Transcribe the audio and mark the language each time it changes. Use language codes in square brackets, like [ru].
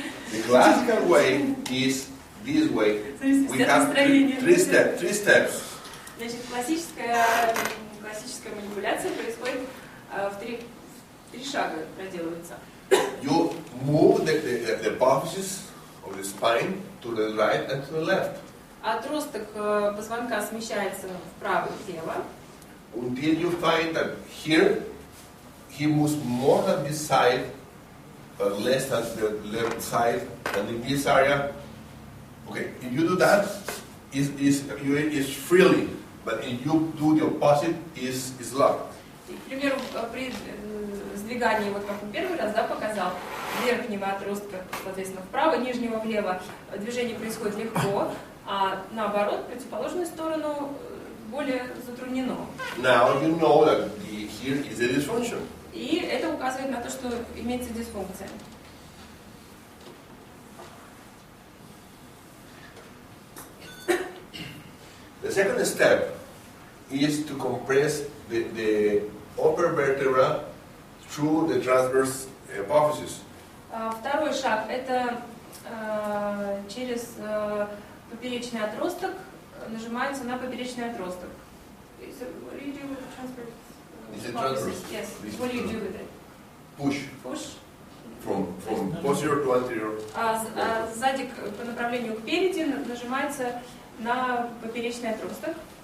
[en] The classical way is this way. We have three steps. [ru] Значит, классическая манипуляция происходит в три шага проделывается. [en] You move the apophysis of the spine to the right and to the left. [ru] Отросток позвонка смещается вправо и влево. [en] Until you find that here he moves more than this side, but less than the left side, and in this area. Okay, if you do that, is freely, but if you do the opposite, is locked. [ru] К примеру, при сдвигании, вот как он первый раз показал, верхнего отростка, соответственно, вправо, нижнего влево, движение происходит легко, а наоборот, противоположную сторону более затруднено. [en] Now you know that here is a dysfunction. [ru] И это указывает на то, что имеется дисфункция. [en] The second step is to compress the upper vertebra through the transverse apophysis. [ru] Второй шаг – это через поперечный отросток нажимается на поперечный отросток. [en] What do you do with the transverse? Is it transverse? Yes. What do you do with it? Push. Push from posterior to anterior. [ru] Сзади по направлению к переди нажимается на поперечный отросток.